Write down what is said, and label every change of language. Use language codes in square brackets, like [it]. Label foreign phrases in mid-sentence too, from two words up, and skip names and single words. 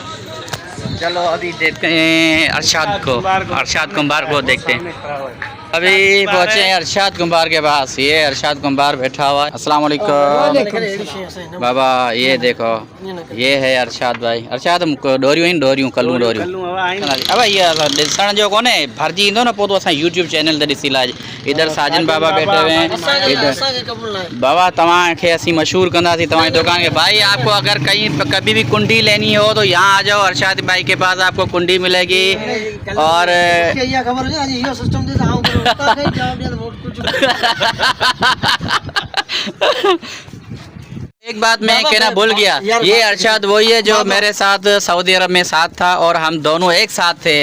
[ur] چلو ابھی دیکھتے ہیں ارشاد کمبھار کو دیکھتے ہیں. ابھی پہنچے ہیں ارشاد کمبھار کے پاس، یہ ارشاد کمبھار بیٹھا ہوا ہے. السلام علیکم بابا، یہ دیکھو یہ ہے ارشاد بھائی. [sd] अरशाद डोरियूं कल्लू अब ये ॾिसण जो कोन्हे, भरजी ईंदो न पोइ तो असां यूट्यूब चैनल ते ॾिसी लाइ। [ur] ادھر ساجن بابا بیٹھے ہوئے ہیں. [sd] इधर बाबा तव्हांखे असीं मशहूर कंदासीं तव्हांजी दुकान के। [ur] بھائی آپ کو اگر کہیں کبھی بھی کونڈی لینی ہو تو یہاں آ جاؤ، ارشاد بھائی کے پاس آپ کو کونڈی ملے گی. اور ایک بات میں کہنا بھول گیا، یہ ارشاد وہی ہے جو میرے ساتھ سعودی عرب میں ساتھ تھا اور ہم دونوں ایک ساتھ تھے.